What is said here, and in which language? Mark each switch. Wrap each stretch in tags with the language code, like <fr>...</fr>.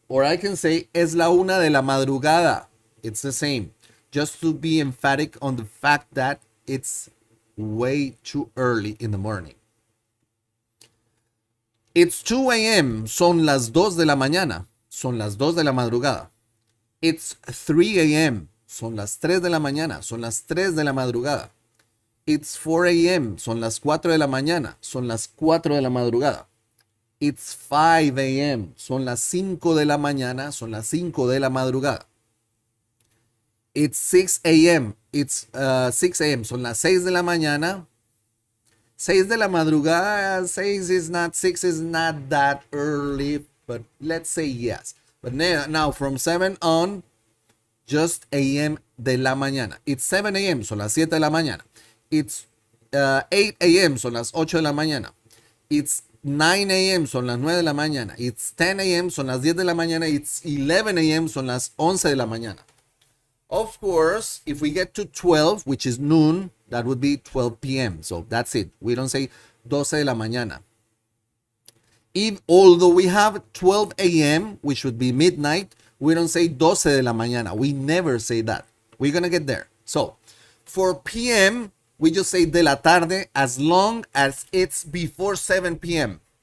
<es>Or I can say es la una de la madrugada.</es> <en>It's the same. Just to be emphatic on the fact that it's way too early in the morning.</en> <es>It's 2 a.m. Son las 2 de la mañana. Son las 2 de la madrugada. It's 3 a.m. Son las 3 de la mañana. Son las 3 de la madrugada. It's 4 a.m. Son las 4 de la mañana. Son las 4 de la madrugada. It's 5 a.m. Son las 5 de la mañana. Son las 5 de la madrugada. It's 6 a.m. It's 6 a.m. Son las 6 de la mañana.</es> <en>6 de la madrugada, 6 is not, 6 is not that early, but let's say yes. But now from 7 on, just a.m. de la mañana.</en> <es>It's 7 a.m., son las 7 de la mañana. It's 8 a.m., son las 8 de la mañana. It's 9 a.m., son las 9 de la mañana. It's 10 a.m., son las 10 de la mañana. It's 11 a.m., son las 11 de la mañana.</es> <en>Of course, if we get to 12, which is noon, that would be 12 p.m. So that's it. We don't say 12 de la mañana. Although we have 12 a.m., which would be midnight, we don't say 12 de la mañana. We never say that. We're going to get there. So for p.m., we just say de la tarde as long as it's before 7 p.m.</en>